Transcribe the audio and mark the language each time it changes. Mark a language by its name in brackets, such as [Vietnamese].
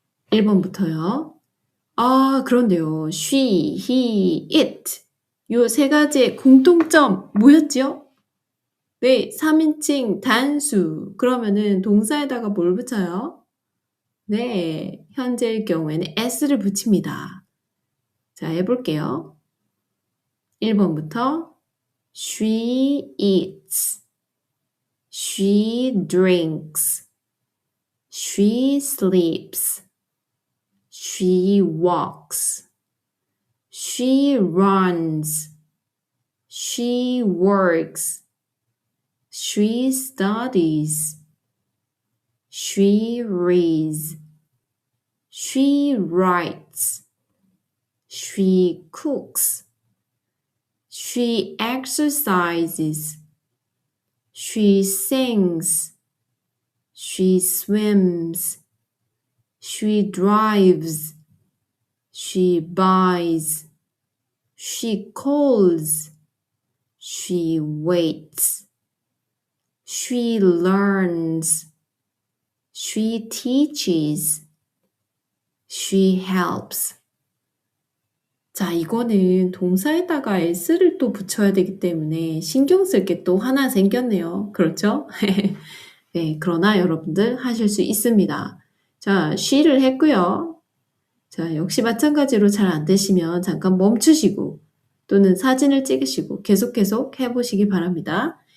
[Korean] 1번부터요. 그런데요. she, he, it 요 세 가지의 공통점 뭐였지요? 네, 3인칭 단수. 그러면은 동사에다가 뭘 붙여요? 네, 현재의 경우에는 s를 붙입니다. 자, 해볼게요. [English] 1번부터 she eats, she drinks, she sleeps, she walks, she runs, she works, she studies, she reads, she writes, she cooks, she exercises, she sings, she swims, she drives, she buys, she calls, she waits, she learns, she teaches, she helps. [Korean] 자, 이거는 동사에다가 s를 또 붙여야 되기 때문에 신경 쓸 게 또 하나 생겼네요. 그렇죠? 네, 그러나 여러분들 하실 수 있습니다. 자, she를 했고요. 자, 역시 마찬가지로 잘 안 되시면 잠깐 멈추시고 또는 사진을 찍으시고 계속 해보시기 바랍니다.